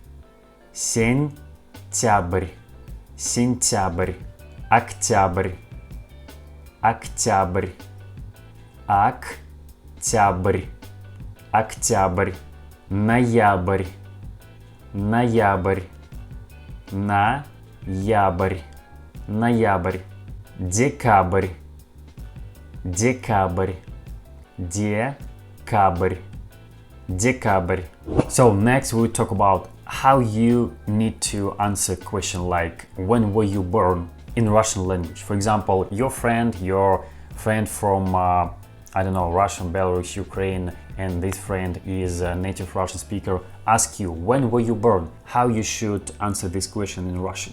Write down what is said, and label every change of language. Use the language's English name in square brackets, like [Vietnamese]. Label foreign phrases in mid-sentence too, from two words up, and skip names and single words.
[Russian] сентябрь, сентябрь, октябрь, октябрь, октябрь, октябрь, ноябрь, ноябрь, ноябрь, ноябрь, декабрь, декабрь, декабрь, декабрь. [English] So next we'll talk about how you need to answer a question like when were you born in Russian language. For example, your friend from I don't know, Russian, Belarus, Ukraine, and this friend is a native Russian speaker, ask you when were you born, how you should answer this question in Russian.